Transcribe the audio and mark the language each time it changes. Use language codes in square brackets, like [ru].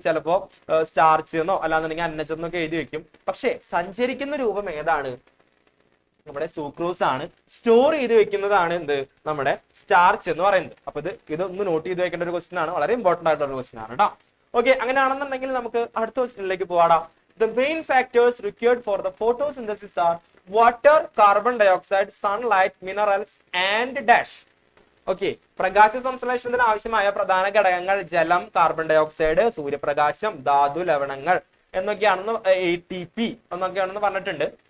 [ml] ചിലപ്പോ സ്റ്റാർച്ച് എന്നോ അല്ലാന്നുണ്ടെങ്കിൽ അന്നച്ചെന്നൊക്കെ എഴുതി വെക്കും. പക്ഷെ സഞ്ചരിക്കുന്ന രൂപം ഏതാണ്? നമ്മുടെ സൂക്രോസ് ആണ്. സ്റ്റോർ ചെയ്ത് വെക്കുന്നതാണ് എന്ത്? നമ്മുടെ സ്റ്റാർച്ച് എന്ന് പറയുന്നത്. അപ്പൊ ഇതൊന്ന് നോട്ട് ചെയ്ത് വെക്കേണ്ട ഒരു ക്വസ്റ്റ്യൻ ആണ്. വളരെ ഇമ്പോർട്ടന്റ് ആയിട്ടുള്ള ഒരു ക്വസ്റ്റ്യൻ ആണ് കേട്ടോ. ഓക്കെ, അങ്ങനെയാണെന്നുണ്ടെങ്കിൽ നമുക്ക് അടുത്ത ക്വസ്റ്റ്യനിലേക്ക് പോവാടാം. [en] The main factors required for the photosynthesis are water, carbon dioxide, sunlight, minerals and dash. [ml] Okay, പ്രകാശ സംശ്ലേഷണത്തിന് ആവശ്യമായ പ്രധാന ഘടകങ്ങൾ ജലം, കാർബൺ ഡയോക്സൈഡ്, സൂര്യപ്രകാശം, ധാതു ലവണങ്ങൾ എന്നൊക്കെയാണെന്ന് ATP എന്നൊക്കെയാണെന്ന് പറഞ്ഞിട്ടുണ്ട്.